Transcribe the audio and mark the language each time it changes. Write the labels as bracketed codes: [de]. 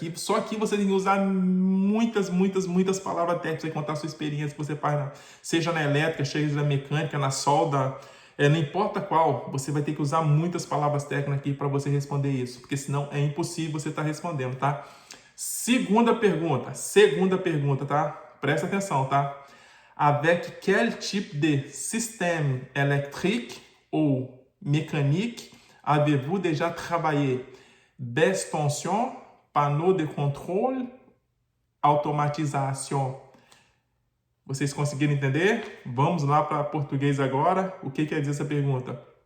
[pt] Só aqui você tem que usar muitas palavras técnicas para contar a sua experiência que você faz, seja na elétrica, seja na mecânica, na solda, não importa qual, você vai ter que usar muitas palavras técnicas aqui para você responder isso, porque senão é impossível você estar respondendo, tá? Segunda pergunta, tá? Presta atenção, tá? [fr] Avec quel type de système électrique ou mécanique avez-vous déjà travaillé? Baisse tension, panneau de contrôle, automatização. [pt] Vocês conseguiram entender? Vamos lá para português agora. O que quer dizer essa pergunta?